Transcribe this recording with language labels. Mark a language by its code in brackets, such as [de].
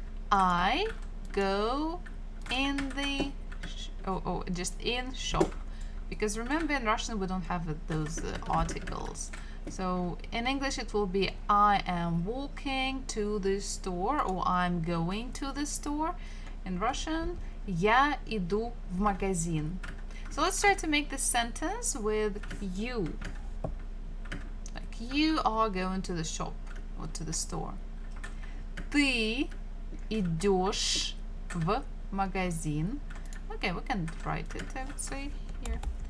[en] I go in the just in shop, because remember in Russian we don't have those articles. So in English it will be I am walking to the store or I'm going to the store. In Russian [ru] я иду в магазин. [en] So let's try to make this sentence with you. Like you are going to the shop or to the store. [ru] Ты идешь в магазин. [en] Okay, we can write it, I would say here.